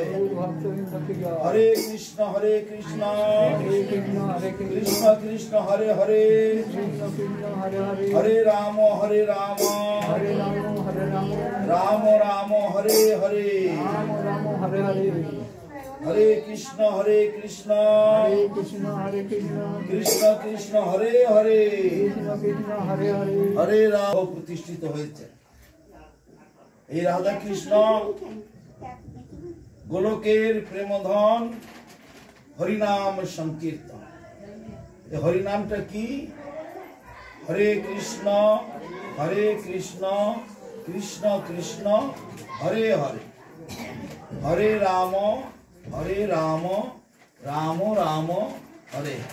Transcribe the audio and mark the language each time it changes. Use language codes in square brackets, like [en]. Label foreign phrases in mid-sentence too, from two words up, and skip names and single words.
[sa] हरे कृष्ण कृष्ण कृष्ण हरे हरे हरे राम राम राम हरे हरे हरे कृष्ण कृष्ण कृष्ण हरे हरे हरे राम [bn] প্রতিষ্ঠিত হয়েছে। এই রাধা কৃষ্ণ গোলকের প্রেমধন হরিনাম সংকীর্তন। এই হরিনামটা কি? [sa] হরে কৃষ্ণ কৃষ্ণ কৃষ্ণ হরে হরে হরে রাম রাম রাম হরে।